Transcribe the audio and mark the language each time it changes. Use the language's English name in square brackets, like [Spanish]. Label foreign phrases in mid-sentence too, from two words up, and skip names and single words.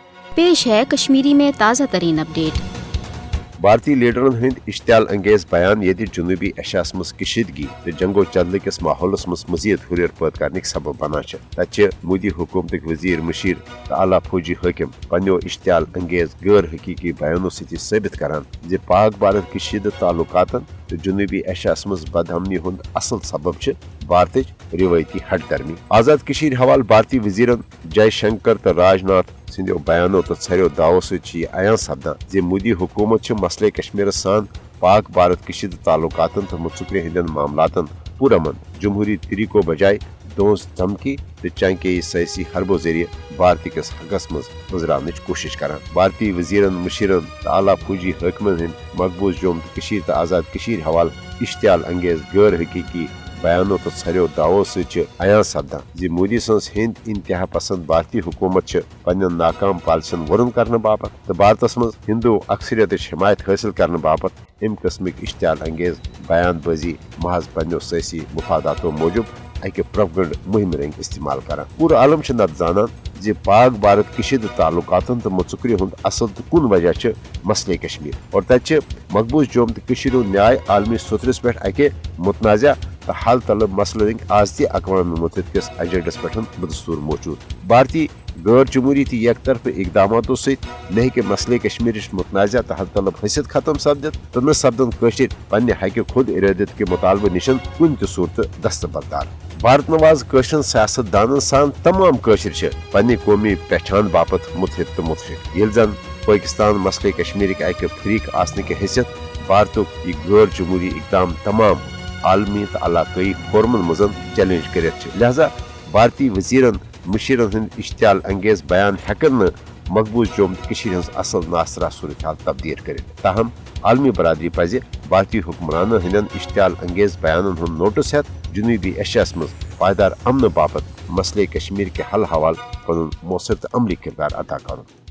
[Urdu] پیش ہے کشمیری میں تازہ ترین اپڈیٹ. [Kashmiri] भारतीय लीडरन हंद इश्तियाल अंगेज बयान ये जनूबी एशियास मज कशीदगी तो जंगो चंदल किस माहौलस मज मजीद हुरियर पैद करने सबब बना तत मोदी हुकूमत वजीर मशीर तो आला फौजी हाकिम पन्नो इश्तियाल अंगेज गैर हकीकी बयानों से साबित करान जे पाक भारत कशीद ताल्लुकातन तो जनूबी एशियास मज बदअमनी हुंद असल सबब भारत रिवायती हट गर्मी। आजाद कशीर हवाल भारतीय वजीरन जयशंकर तो राजनाथ सिंधो बयानों तो छरो दावो से अयान सपदान जे मोदी हुकूमत मसले कश्मीर सान पाक भारत कशीद ताल्लुकातन तो मुतसुकरे हिंदन मामलातन पुरमन जमहूरी तरीको बजाय दोस धमकी तो चांके सियासी हरबो जरिए भारत किस हकस मज गुजरान कोशिश करान। भारतीय वजीरन मुशीरन तो आला फौजी हाकिमन हिंद मकबूज जोम कशीर तो आजाद कशीर हवाल इश्तियाल अंगेज गैर हकीकी बयानों तो छरो दावो से अयान सपदान जे मोदी सन्स हिंद इंतहा पसंद भारतीय हुकूमत पन्न नाकाम पॉलिसन वरुन करने बापत तो भारत मज हिंदू अक्सरियत हिमायत हासिल करने बापत अम किस्मिक इश्तियाल अंगेज बयानबाजी महज पन्नो सियासी मुफादातों मूजूब अके प्रोपगंड मुहिम रंग इस्तेमाल करान। पूरा आलम नत जानान जे पाक भारत कशीद ताल्लुकातन तो मुतसुकरी हुंद असल तो कुन वजह मसले कश्मीर और तत मकबूज जोम तो कशीर न्याय आलमी सुथरस पे अके मुतनाज़ा तो हल तलब मसले आज तक अक़वाम मुत्तहिदा किस एजेंडस पे बदस्तूर मौजूद। भारतीय गैर जमहूरी तो एक तरफ इकदामों से न कि मसले कश्मीर मुतनाज़ा तो हल तलब हसियत खत्म सपदित तो न सपदन कशीर पन्ने हक खुद इरादत के मुतालबे निशन कुन त सूरत दस्तबरदार। भारत नवाज कशरन सियासतदानन सान तमाम कशीर पन्ने कौमी पहचान बापत मुतहिद तो मुतफिक ये जन पाकिस्तान मसले कश्मीर अक फरीक आसने की हैसियत भारत गैर जमहूरी इकदाम तमाम आलमी तो इलाकई फोरमन मजन चैलेंज कर लिहाजा भारतीय वजीरन मुशीरन हंद इश्तियाल अंगेज बयान हेकन मकबूज जोम कशीर हज असल नासरा सूरत हाल तब्दील कर। ताहम आलमी बरादरी पज भारतीय हुक्मरान हंदन इश्तियाल अंगेज बयान हूं नोटिस हेत जनूबी एशियास मज पायदार अमन बापत मसले कश्मीर के हल हवाल पन मौसर तो अमली किरदार अदा कर।